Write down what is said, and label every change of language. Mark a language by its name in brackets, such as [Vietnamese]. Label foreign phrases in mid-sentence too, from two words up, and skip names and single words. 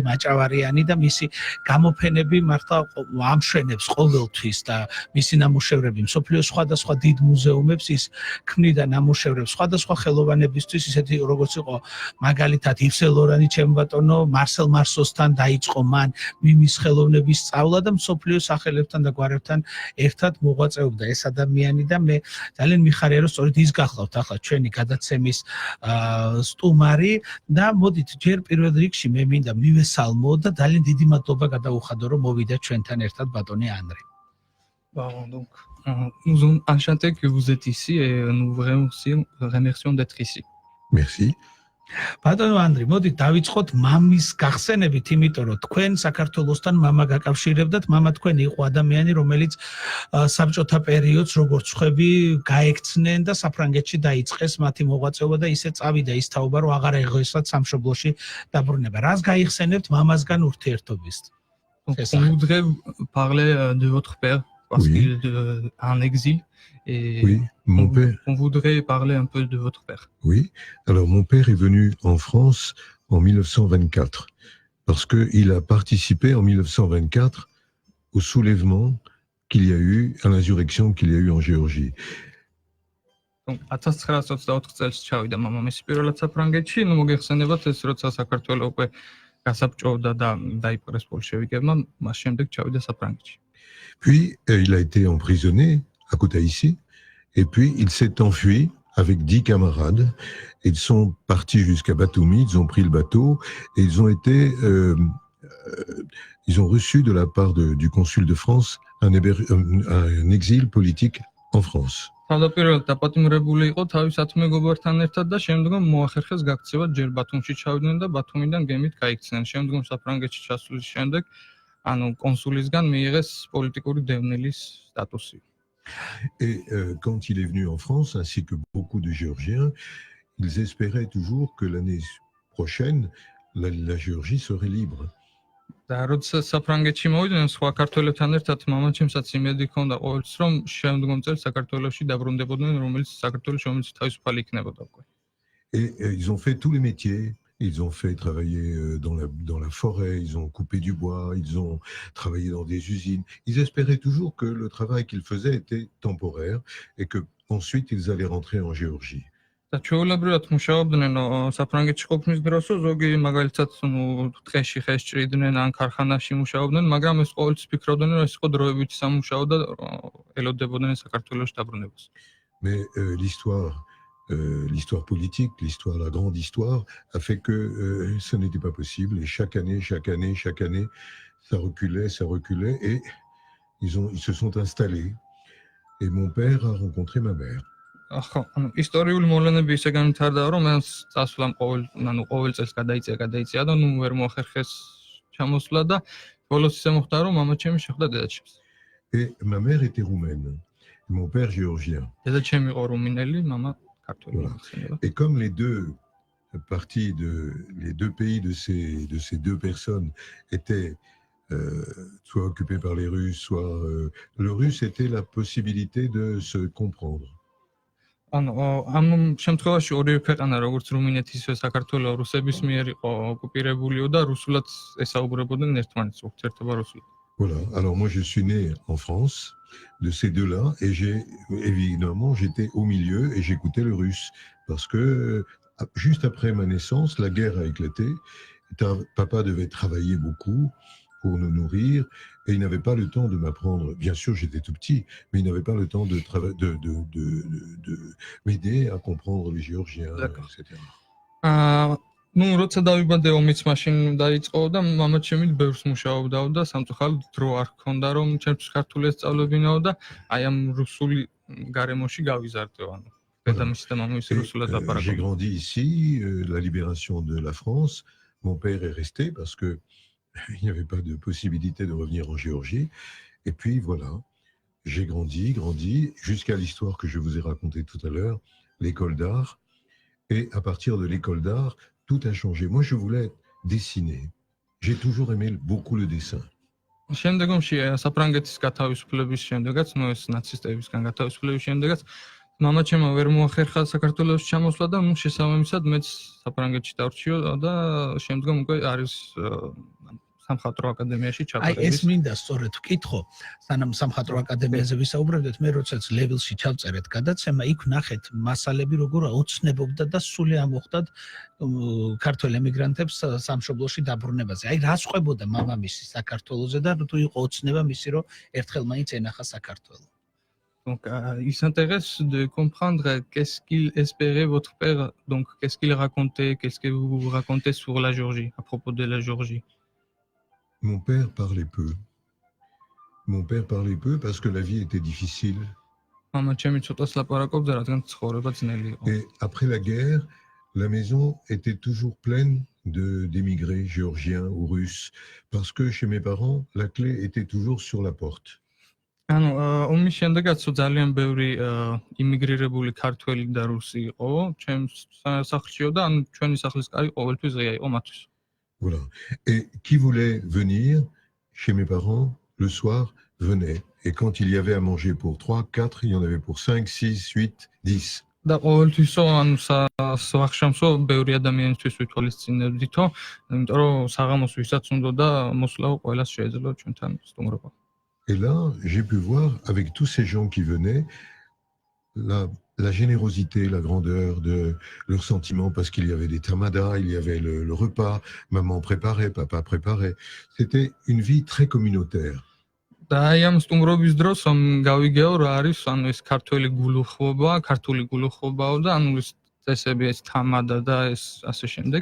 [Georgian] მაჭავარიანი და მისი გამოფენები მართლა ამშვენებს ყოველთვის და მისი ნამუშევრები მსოფლიოს სხვადასხვა დიდ მუზეუმებს ის ქმნიდა ნამუშევრებს სხვადასხვა ხელოვანებისთვის, ისეთი როგორც იყო მაგალითად იվ სენ ლორანი, ჩემ ბატონო, მარსელ მარსოსთან დაიწყო მან მიმის ხელოვნების სწავლა და მსოფლიოს სახელებთან და გვარებთან ერთად მოღვაწეობდა ეს ადამიანი და მე ძალიან მიხარია, რომ სწორედ ის გახლავთ ახლა ჩვენი გადაცემის სტუმარი და მოდით ჯერ პირველ რიგში მე მინდა მივესალმო და ძალიან დიდი მადლობა გადაუხადო, რომ მოვიდა ჩვენთან ერთად ბატონი ანრი. [French] Donc, nous sommes enchantés que vous êtes ici et nous vous remercions d'être ici. Merci. [Georgian] ბატონო ანრი, მოდით დავიწყოთ მამის გახსენებით, იმიტომ რომ თქვენ საქართველოსთან მამა გაკავშირებდათ, მამა თქვენი იყო ადამიანი, რომელიც საბჭოთა პერიოდს როგორც ხვები გაექცნენ და საფრანგეთში დაიწყეს მათი მოღვაწეობა და ისე წავიდა ის თაობა, რომ აღარ ეღოესათ სამშობლოში დაბრუნება. რას გაიხსენებთ მამასგან ურთიერთობის? [French] On voudrait parler de votre père parce Oui. qu'il est en exil et Oui, mon père. on voudrait parler un peu de votre père. Oui. Alors, mon père est venu en France en 1924 parce qu'il a participé en 1924 au soulèvement qu'il y a eu, à l'insurrection qu'il y a eu en Géorgie. [Georgian] Donc 1924 წელს ჩავიდა მამამისი პირველად საფრანგეთში, ნუ მოგეხსენებათ ეს როცა საქართველო უკვე გასაბჭოვდა და დაიპყრეს ბოლშევიკებმა, მას შემდეგ ჩავიდა საფრანგეთში. [French] Puis, il a été emprisonné à Kutaïsi et puis il s'est enfui avec 10 camarades. Ils sont partis jusqu'à Batumi, ils ont pris le bateau et ils ont été... ils ont reçu de la part du consul de France un exil politique en France. [Georgian] თავდაპირველად დაპატიმრებული იყო თავის ათმეგობართან ერთად და შემდგომ მოახერხეს გაქცევა ჯერ ბათუმში ჩავიდნენ და ბათუმიდან გემით გაიქცნენ. შემდგომ საფრანგეთში ჩასვლის შემდეგ, ანუ კონსულისგან მიიღეს პოლიტიკური დევნილის სტატუსი. [French] Et quand il est venu en France, ainsi que beaucoup de Géorgiens, ils espéraient toujours que l'année prochaine, la Géorgie serait libre. [Georgian] და როცა საფრანგეთში მოვიდნენ, სხვა ქართველებთან ერთად მამაჩემსაც იმედი ჰქონდა ყოველთვის, რომ შემდგომ წელს საქართველოში დაბრუნდებოდნენ, რომელიც თავისუფალი იქნებოდა უკვე. [French] Et ils ont fait tous les métiers. Ils ont fait travailler dans la forêt, ils ont coupé du bois, ils ont travaillé dans des usines. Ils espéraient toujours que le travail qu'ils faisaient était temporaire et que ensuite ils allaient rentrer en Géorgie. [Georgian] და ჩვეულებრივად მუშაობდნენ საფრანგეთში ყოფნის დროს, ზოგი მაგალითად ტყეში ხეს ჭრიდნენ ან ქარხანაში მუშაობდნენ, მაგრამ ეს ყოველთვის ფიქრობდნენ, რომ ეს იყო დროებითი სამუშაო და ელოდებოდნენ საქართველოს დაბრუნებას. [French] Mais l'histoire politique, la grande histoire, a fait que ce n'était pas possible. Et chaque année, ça reculait et ils se sont installés. Et mon père a rencontré ma mère. [Georgian] ახლა ისტორიული მოვლენები ისე განვითარდა, რომ მას წასვლამ ყოველ წელს გადაიწია და ნუ ვერ მოახერხეს ჩამოსვლა და ბოლოს ისე მოხდა, რომ მამაჩემი შეხვდა დედაჩემს. [French] Et ma mère était roumaine, et mon père géorgien. [Georgian] დედაჩემი იყო რუმინელი, მამა ქართველი. [French] Et comme les deux parties les deux pays de ces deux personnes étaient soit occupé par les Russes, soit... le russe était la possibilité de se comprendre. [Georgian] ანუ ამ შემთხვევაში ორივე ქვეყანა როგორც რუმინეთი ისე საქართველო რუსების მიერ იყო ოკუპირებულიო და რუსულად ესაუბრებოდნენ ერთმანეთს ურთიერთობა რუსულად. [French] Voilà, alors moi je suis né en France, de ces deux-là, et évidemment j'étais au milieu et j'écoutais le russe, parce que juste après ma naissance, la guerre a éclaté, papa devait travailler beaucoup pour nous nourrir, et il n'avait pas le temps de m'apprendre, bien sûr j'étais tout petit, mais il n'avait pas le temps de m'aider à comprendre les géorgiens, etc. [Georgian] ნუ როცა დავიბადე ომიც მაშინ დაიწყო და მამაჩემი ბევრს მუშაობდა და სამწუხაროდ დრო არ ჰქონდა რომ ჩემთვის ქართული ესწავლებინაო და აი ამ რუსული გარემოში გავიზარდე ანუ დედამისი და მამამისი რუსულად ლაპარაკობდნენ. [French] J'ai grandi ici, la libération de la France, mon père est resté parce que il n'y avait pas de possibilité de revenir en Géorgie, et puis voilà, j'ai grandi jusqu'à l'histoire que je vous ai racontée tout à l'heure, l'école d'art, et à partir de l'école d'art tout a changé. Moi, je voulais dessiner. J'ai toujours aimé beaucoup le dessin. [Georgian] შემდგომში საფრანგეთის გათავისუფლების შემდეგაც, ნუ ეს ნაცისტებისგან გათავისუფლების შემდეგაც, მამაჩემმა ვერ მოახერხა საქართველოს ჩამოსვლა და ნუ შესაბამისად მეც საფრანგეთში დავრჩიო და შემდგომ უკვე არის სამხატვრო აკადემიაში ჩაბარების. აი ეს მინდა სწორედ ვკითხო, სანამ სამხატვრო აკადემიაზე ვისაუბრებდით, მე როდესაც ლეველში ჩავწერეთ გადაცემა, იქ ვნახეთ მასალები როგორ ოცნებობდა და სული ამოხდათ ქართველ ემიგრანტებს სამშობლოში დაბრუნებაზე. აი რა შეყვებოდა მამამისი საქართველოზე და თუ იყო ოცნება მისი რომ ერთხელ მაინც ენახა საქართველო. [French] Donc, il s'intéresse de comprendre qu'est-ce qu'il espérait votre père, donc qu'est-ce qu'il racontait, qu'est-ce que vous racontez sur la Géorgie, à propos de la Géorgie. Mon père parlait peu. Mon père parlait peu parce que la vie était difficile. Et après la guerre, la maison était toujours pleine d'émigrés géorgiens ou russes parce que chez mes parents, la clé était toujours sur la porte. [Georgian] ანუ ომის შემდეგაც ძალიან ბევრი იმიგრირებული ქართველი და რუსი იყო ჩემს სახლშიო და ანუ ჩვენი სახლის კარი ყოველთვის ღია იყო მათთვის. [French] Voilà. Et qui voulait venir chez mes parents le soir venait. Et quand il y avait à manger pour 3, 4, il y en avait pour 5, 6, 8, 10. [Georgian] და ყოველთვისო ანუ სახლშამსო ბევრი ადამიანისთვის ვითვალისწინებდითო, იმიტომ რომ საღამოს ვისაც უნდა და მოსვლაო ყველას შეიძლება ჩვენთან სტუმრობა. [French] Et là, j'ai pu voir avec tous ces gens qui venaient la générosité, la grandeur de leurs sentiments, parce qu'il y avait des tamadas, il y avait le repas, maman préparait, papa préparait. C'était une vie très communautaire. [Georgian] და აი ამ სტუმრობის დროს გავიგეო რა არის ანუ ეს ქართული გულუხობა, ქართული გულუხობაო და ანუ ეს წესები, ეს თამადა და ეს ასე შემდეგ.